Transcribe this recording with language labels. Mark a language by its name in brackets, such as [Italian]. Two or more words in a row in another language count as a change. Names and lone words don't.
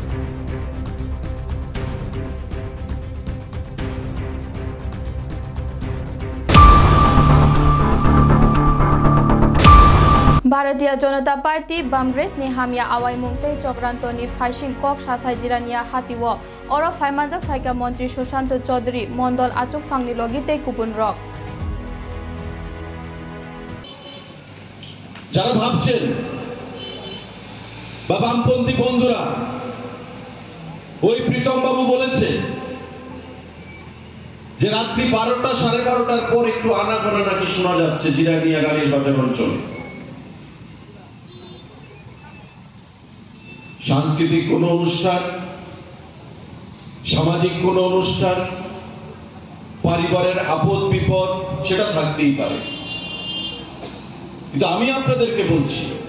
[Kok Borok] Bharatiya Janata Party Bamgres ni hamya awai mungte Chokranto ni Faishing Kok Shathai Jirania Hatiwo oro Phaimanjak Phaika Montri Sushanto Chaudhary Mondol Achuk Phangni logite kupun rok [Bangla] যারা ভাবছেন বা বামপন্থী বন্ধুরা ওই প্রীতম বাবু বলেছে যে রাত্রি 12টা 12:30টার পর একটু আনাগোনা নাকি শোনা যাচ্ছে জিরানিয়া রানীর বাজার অঞ্চলে সাংস্কৃতিক কোন অনুষ্ঠান সামাজিক কোন অনুষ্ঠান পরিবারের আপদ বিপদ সেটা থাকতেই পারে কিন্তু আমি আপনাদেরকে বলছি